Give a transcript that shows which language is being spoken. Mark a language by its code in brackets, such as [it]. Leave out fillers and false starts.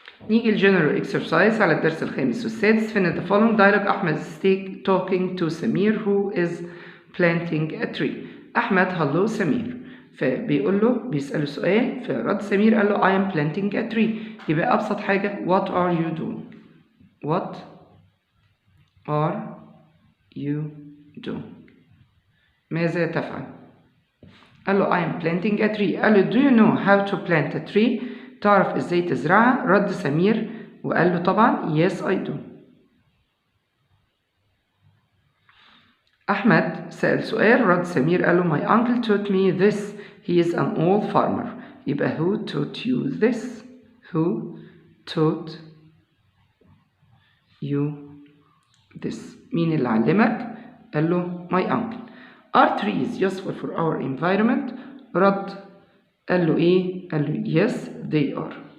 [ar] نيجي الجنرال اكسرسايز على الدرس الخامس والسادس. [en] Finish the following dialogue. Ahmed is talking to Samir who is planting a tree. Ahmed, hello Samir. [ar] فبيقول له بيسأله سؤال، فرد سمير قال له [en] I am planting a tree. [ar] يبقى أبسط حاجة [en] what are you doing؟ what are you doing؟ [ar] ماذا تفعل؟ قال له [en] I am planting a tree. [ar] قال له [en] do you know how to plant a tree؟ [ar] تعرف ازاي تزرعها؟ رد سمير وقال له طبعا [en] yes I do. [ar] أحمد سأل سؤال، رد سمير قال له [en] my uncle taught me this. He is an old farmer. [ar] يبقى [en] who taught you this؟ who taught you this؟ [ar] مين اللي علمك؟ قال له [en] my uncle. Are trees useful for our environment؟ [ar] رد قال له إيه؟ قال له [en] yes they are.